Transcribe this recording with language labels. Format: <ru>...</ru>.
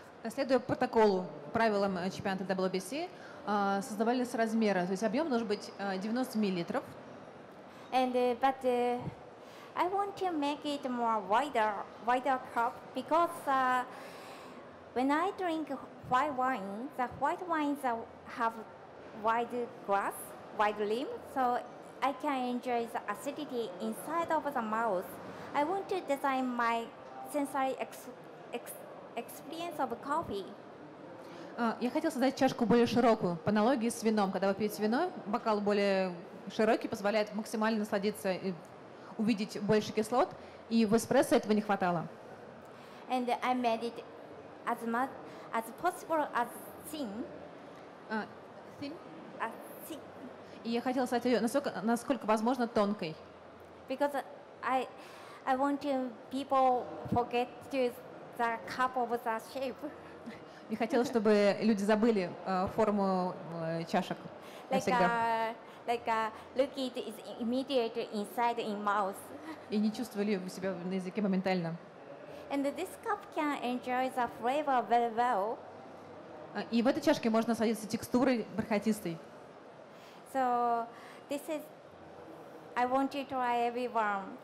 <ru>Следуя протоколу, правилам чемпионата WBC, создавались размеры, то есть объем должен быть 90 миллилитров.</ru> <en>But I want to make it more wider cup because when I drink white wine, the white wines have wide glass, wide rim, so I can enjoy the acidity inside of the mouth. I want to design my sensory experience of coffee.</en> <ru>Я хотела создать чашку более широкую, по аналогии с вином. Когда вы пьете вино, бокал более широкий позволяет максимально насладиться и увидеть больше кислот, и в эспрессо этого не хватало.</ru> <en>And I made it as much as possible as thin. Thin? Thin.</en> <ru>И я хотела стать ее насколько возможно тонкой.</ru> <en>Because I want to people forget to the cup of the shape.</en> <ru>Я хотела, чтобы люди забыли форму чашек навсегда.</ru> <en>Look it is immediate inside in mouth.</en> <ru>И не чувствовали у себя на языке моментально.</ru> <en>And this cup can enjoy the flavor very well.</en> <ru>И в этой чашке можно насладиться текстурой бархатистой.</ru> <en>So I want to try everyone.</en>